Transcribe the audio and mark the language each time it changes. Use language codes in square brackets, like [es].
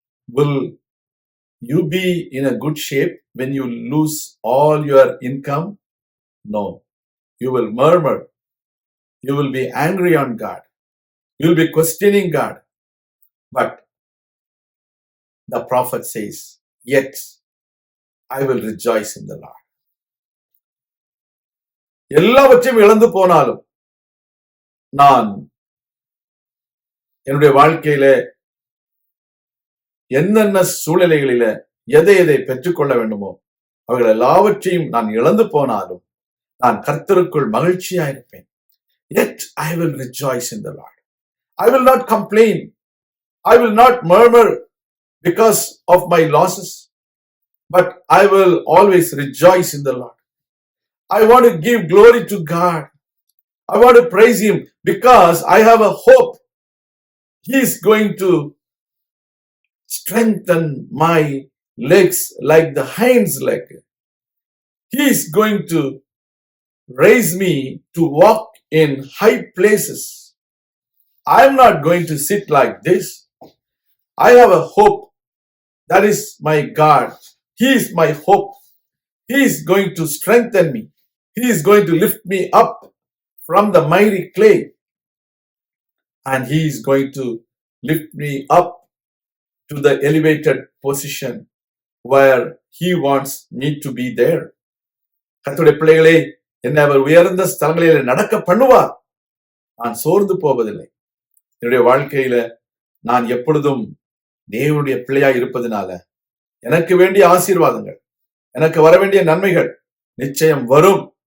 [en] Will you be in a good shape when you lose all your income? No. You will murmur. You will be angry on God. You will be questioning God. But the prophet says, yet I will rejoice in the Lord. [ta] எல்லாவற்றையும் இழந்து போனாலும் நான் என்னுடைய வாழ்க்கையில என்னென்ன சூழ்நிலைகளில எதை பெற்றுக்கொள்ள வேண்டுமோ அவைகள் எல்லாவற்றையும் நான் இழந்து போனாலும் நான் கர்த்தருக்குள் மகிழ்ச்சியா இருப்பேன். [en] Yet I will rejoice in the Lord. I will not complain. I will not murmur because of my losses, but I will always rejoice in the Lord. I want to give glory to God. I want to praise Him because I have a hope. He is going to strengthen my legs like the hind's leg. He is going to raise me to walk in high places. I am not going to sit like this. I have a hope. That is my God. He is my hope. He is going to strengthen me. He is going to lift me up from the miry clay. And He is going to lift me up to the elevated position where He wants me to be there. [ta] கர்த்தருடைய பிள்ளைகளே, என்னை அவர் உயர்ந்த ஸ்தலங்களிலே நடக்க பண்ணுவார். நான் சோர்ந்து போவதில்லை. என்னுடைய வாழ்க்கையில நான் எப்பொழுதும் தேவனுடைய பிள்ளையாய் இருப்பதனால எனக்கு வேண்டிய ஆசீர்வாதங்கள், எனக்கு வர வேண்டிய நன்மைகள் நிச்சயம் வரும்.